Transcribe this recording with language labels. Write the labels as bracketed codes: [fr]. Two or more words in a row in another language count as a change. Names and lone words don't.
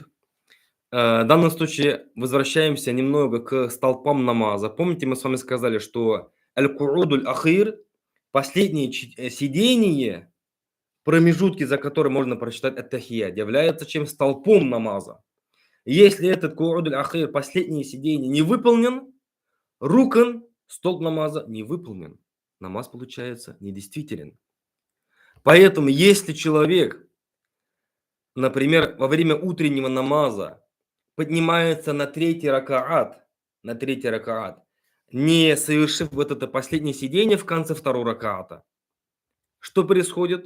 [ru] В данном случае возвращаемся немного к столпам намаза. Помните, мы с вами сказали, что [ar] القعود الأخير, [ru] Последнее сидение, промежутки, за которые можно прочитать ат-тахият, являются чем столпом намаза. Если этот [ar] قعود الأخير, [ru] последнее сидение, не выполнен, рукан, столб намаза, не выполнен. Намаз получается недействителен. Поэтому, если человек, например, во время утреннего намаза поднимается на третий ракаат, не совершив вот это последнее сидение в конце второго ракаата, что происходит?